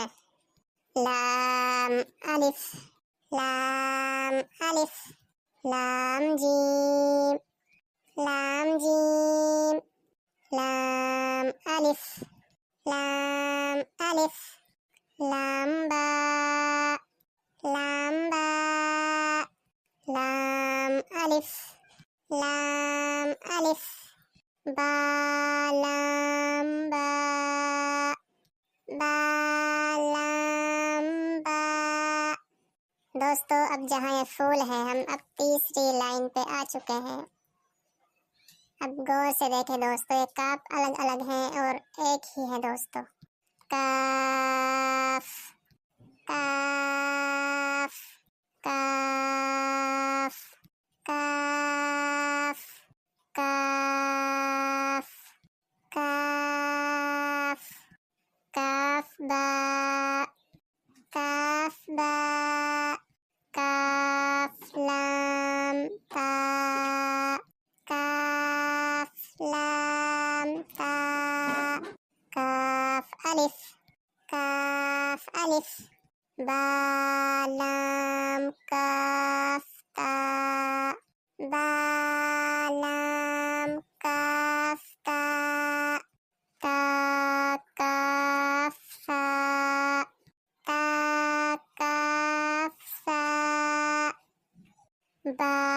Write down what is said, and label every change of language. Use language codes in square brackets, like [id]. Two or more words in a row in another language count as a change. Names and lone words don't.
[ar] لام الف لام الف، لام جیم لام جیم، لام الف لام الف، لام با لام با، لام الف لام الف، با لام با با لام با۔ [ur] دوستو اب جہاں یہ پھول ہے ہم اب تیسری لائن پہ آ چکے ہیں۔ اب غور سے دیکھیں دوستو، یہ کاف الگ الگ ہیں اور ایک ہی ہے دوستو۔ [ar] کاف کاف کاف کاف کاف کاف، کاف با کاف با، کاف لام تا کاف لام تا، کاف الف کاف الف، با لام کاف تا با لام کاف تا، تا کاف فا تا کاف فا، با